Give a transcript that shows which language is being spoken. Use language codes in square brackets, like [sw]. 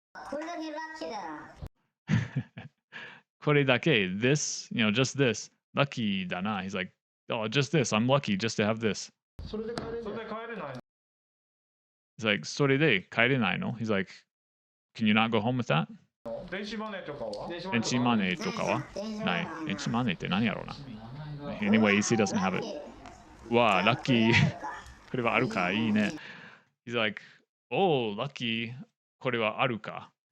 [ja] これだけラッキーだな [en] これだけ This, just this [ja] ラッキーだな [en] He's like, oh, just this I'm lucky just to have this [ja] それで帰れない。 [en] He's like, [ja] それで帰れないの [en] He's like, can you not go home with that? [ja] 電子マネーとかは？電子マネーとかはない電子マネーって何やろうな [en] Anyways, he doesn't have it [ja] わあ、ラッキーこれはあるかいいね [en] He's like, oh, lucky [ja] これはあるか